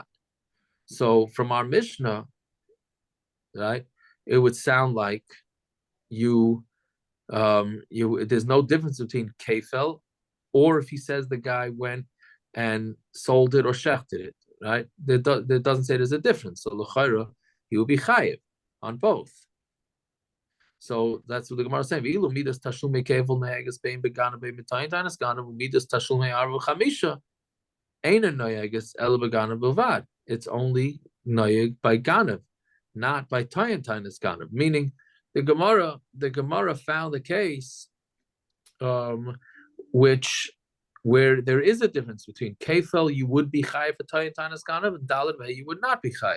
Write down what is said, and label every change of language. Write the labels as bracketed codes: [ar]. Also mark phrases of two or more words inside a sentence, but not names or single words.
[en] So from our Mishnah, right, it would sound like there's no difference between kefil, or if he says the guy went and sold it or shechted it, right? There doesn't say there's a difference. So l'chayra, he will be chayiv on both. So that's what the Gemara is saying. [he] אילו מדת תשלומי כפל נוהגת בין בגניבה בין בטוען טענת גנב מדת תשלומי ארבעה וחמשה אינה נוהגת אלא בגניבה בלבד. [en] It's only noyeg by ganav, not by [he] טוען טענת גנב. [en] Meaning, the Gemara found a case, where there is a difference between kefil, you would be chayiv for [he] טוען טענת גנב, [en] and daled you would not be chayiv.